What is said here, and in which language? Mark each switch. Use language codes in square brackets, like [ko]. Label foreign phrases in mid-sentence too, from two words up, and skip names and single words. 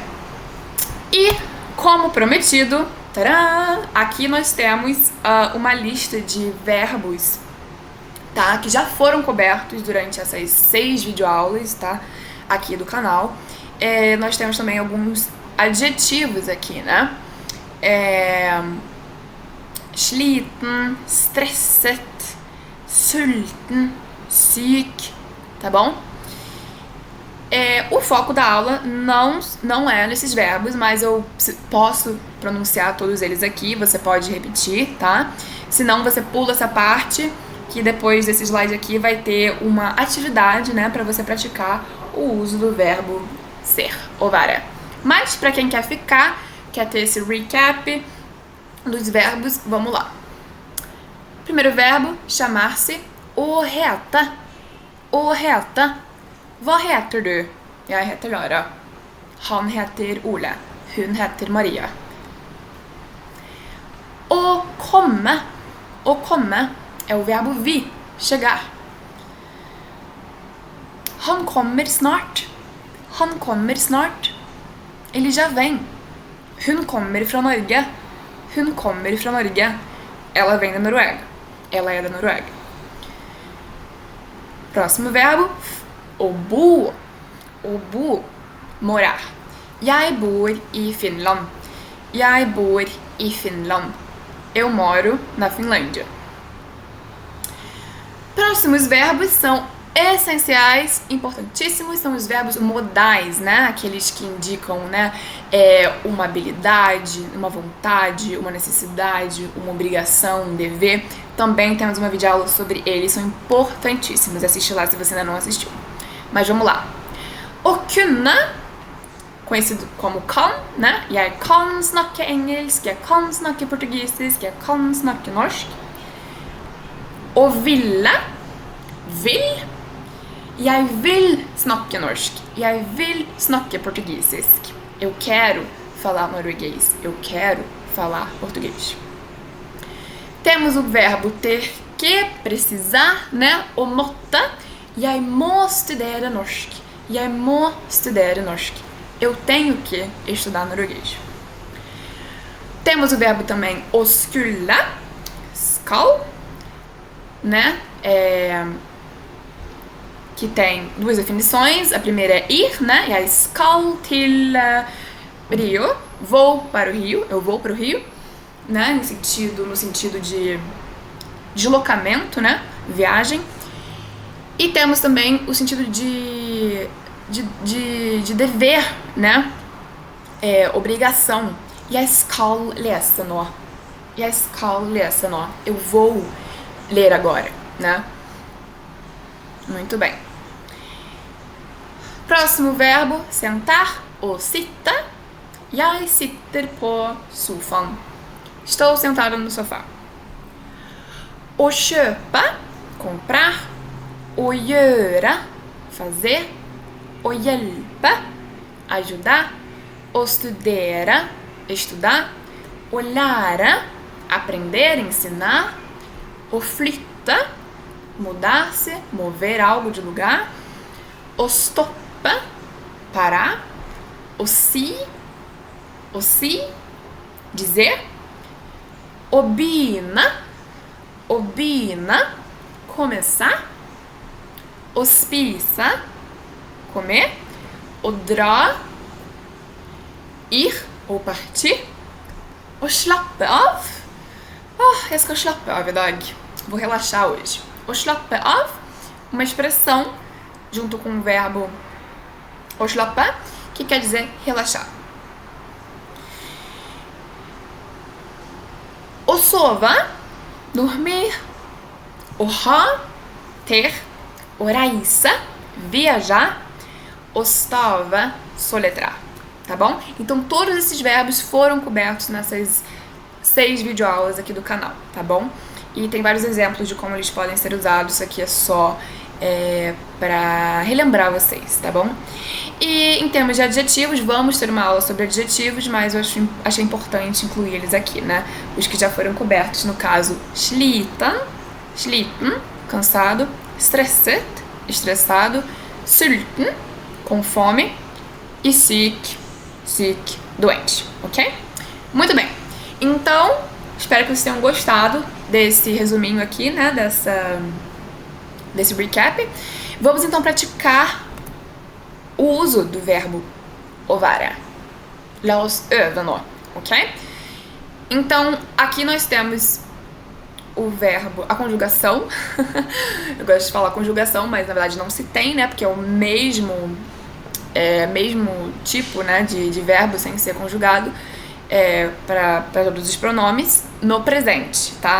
[pt] E, como prometido, tcharam, aqui nós temos uma lista de verbos, tá, que já foram cobertos durante essas 6 videoaulas, tá, aqui do canal. Nós temos também alguns adjetivos aqui, né? [no] Sliten, stresset, sulten, syk, [pt] tá bom? O foco da aula não é nesses verbos, mas eu posso pronunciar todos eles aqui, você pode repetir, tá? Se não, você pula essa parte, que depois desse slide aqui vai ter uma atividade, né, pra você praticar o uso do verbo ser ou vara. Mas pra quem quer ficar, quer ter esse recap dos verbos, vamos lá. Primeiro verbo, chamar-se [no] å heta. Å heta. Hva heter du? Jeg heter Lara. Han heter Ole. Hun heter Maria. Å komme. Å komme [pt] é o verbo vi, chegar. [no] Han kommer snart. Han kommer snart. [pt] Ele já vem. [no] Hun kommer fra Norge. Hun kommer fra Norge. [pt] Ela vem da Noruega. Ela é da Noruega. Próximo verbo, [no] å bo. Å bo, morar. Jeg bor i Finland. Jeg bor i Finland. [pt] Eu moro na Finlândia. Próximos verbos são essenciais, importantíssimos, são os verbos modais, né? Aqueles que indicam, né, uma habilidade, uma vontade, uma necessidade, uma obrigação, um dever. Também temos uma videoaula sobre eles, são importantíssimos. Assiste lá se você ainda não assistiu. Mas vamos lá. [no] Å kunne, [pt] conhecido como kan, né? [no] Jeg kan snakke engelsk, jeg kan snakke portugisisk, jeg kan snakke norsk. Å ville, vil. Jeg vil snakke norsk. Jeg vil snakke portugisisk. [pt] Eu quero falar norueguês. Eu quero falar português. Temos o verbo ter que, precisar, né? [no] Å måtte. Jeg må studere norsk. Jeg må studere norsk. [pt] Eu tenho que estudar norueguês. Temos o verbo também [no] å skulle, skal, [pt] né? Que tem duas definições. A primeira é ir, né? [no] Jeg skal til Rio. [pt] Vou para o Rio. Eu vou para o Rio, né? No sentido de deslocamento, né? Viagem. E temos também o sentido de dever, né? Obrigação. [no] Jeg skal lese nå. Jeg skal lese nå. [pt] Eu vou ler agora, né? Muito bem. Próximo verbo, sentar ou sitte. [no] Jeg sitter på sofaen. [pt] Estou sentada no sofá. [no] Å kjøpe, comprar. Å gjøre, fazer. Å hjelpe, ajudar. Å studere, estudar. Å lære, [pt] aprender, ensinar. [no] Å flytte, [pt] mudar-se, mover algo de lugar. [no] Å stoppe, parar. Å si, dizer. Å begynne, começar. Å spise, comer. Å dra, [pt] ir ou partir. [no] Å slappe av. Jeg skal slappe av i dag. [pt] Vou relaxar hoje. [no] Å slappe av, [pt] uma expressão junto com o verbo [no] å slappe, [pt] que quer dizer relaxar. [no] Å sove, dormir. Å ha, ter. Å reise, viajar. Å stave, [pt] soletrar. Tá bom? Então todos esses verbos foram cobertos nessas 6 videoaulas aqui do canal, tá bom? E tem vários exemplos de como eles podem ser usados. Isso aqui é só para relembrar vocês, tá bom? E em termos de adjetivos, vamos ter uma aula sobre adjetivos, mas eu achei importante incluir eles aqui, né? Os que já foram cobertos, no caso, sliten, cansado. [no] Stresset, estressado. Sulten, [pt] com fome. E syk, doente, ok? Muito bem. Então, espero que vocês tenham gostado desse resuminho aqui, né? Desse recap. Vamos então praticar o uso do verbo ovara. [no] La oss öva nå, [pt] ok? Então, aqui nós temos o verbo, a conjugação. Eu gosto de falar conjugação, mas na verdade não se tem, né? Porque é o mesmo tipo, né, de verbo sem ser conjugado para todos os pronomes no presente, tá?